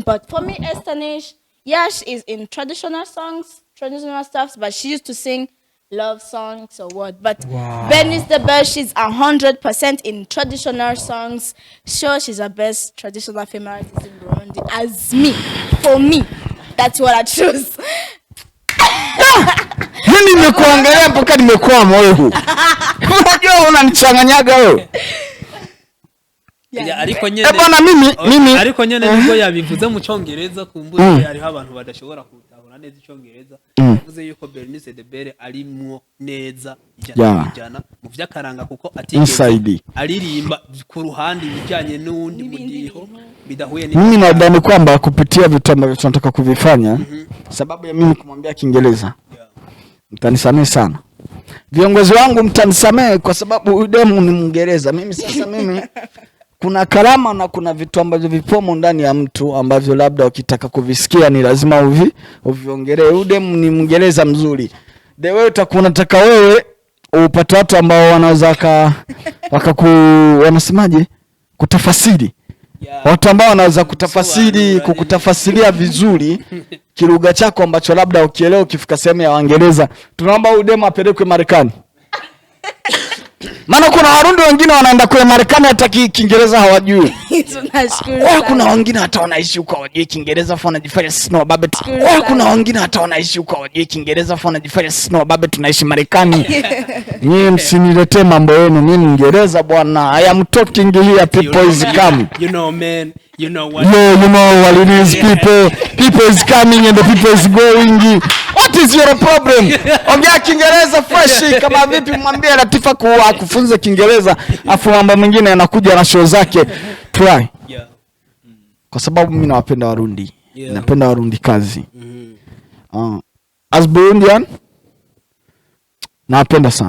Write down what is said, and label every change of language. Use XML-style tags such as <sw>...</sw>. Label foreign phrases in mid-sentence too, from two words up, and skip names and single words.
<en>But for me, Estanish, she is in traditional songs, traditional stuff, but she used to sing love songs or what. But Bernice the Bear, she's 100% in traditional songs. Sure, she's the best traditional female artist in Burundi. As me, for me, that's what I choose.</en> <sw>Mimi nimekuangalia mpaka nimekuwa moyo huu. Unajua unanichanganyaga wewe.</sw> <rn>Ariko nyene.</rn> <sw>Bwana mimi</sw> <rn>ariko nyene nibwo yabivuze mu Cyongereza kumbuye hariho abantu badashobora kutabona neza Icyongereza. Yavuze yuko Bernice the Bear arimwo neza ijana mu vyakaranga kuko atigeze aririmba ku ruhande bijanye n'undi mudiho bidahuye ni.</rn> <sw>Mimi nadhani kwamba kupitia vitu ambavyo tunataka kuvifanya sababu ya mimi kumwambia Kiingereza. Mtanisamehe sana. Viongozi wangu mtanisamehe kwa sababu demu ni Mwingereza. Mimi sasa kuna karama na kuna vitu ambavyo vipomo ndani ya mtu ambavyo labda ukitaka kuvisikia ni lazima uviongelee. Udem ni Mwingereza mzuri.</sw> <en>The way</en> <sw>unataka wewe upate watu ambao wanaweza wanasemaje? Kutafasiri. Yeah. Watu ambao wanaweza kutafasiri, kukutafasiria vizuri kilugha chako ambacho labda ukielewa ukifika sehemu ya Waingereza. Tunaomba udem apelekwe Marekani. Maana kuna Warundi wengine wanaenda kwa Marekani hata Kiingereza hawajui. Tunashukuru. Kuna wengine hata wanaishi huko hawajui Kiingereza afa wanajifanya sisi na wababe. Kuna wengine hata wanaishi huko hawajui Kiingereza afa wanajifanya sisi na wababe tunaishi Marekani. Nyinyi msiniletee mambo yenu, mimi Kiingereza bwana.</sw> <en>I am talking here, people is coming. You know man, you know what? Yeah, you know what it is, people. People is coming and the people is going. What is your problem?</en> <sw>Ongea Kiingereza fresh kama vipi, mwambie Latifa kufunza Kiingereza afu mambo mengine yanakuja na show zake. Try. Yeah. Kwa sababu mimi nawapenda Warundi. Yeah. Napenda Warundi kazi.</sw> <en>As Burundian</en> <sw>napenda sana.</sw>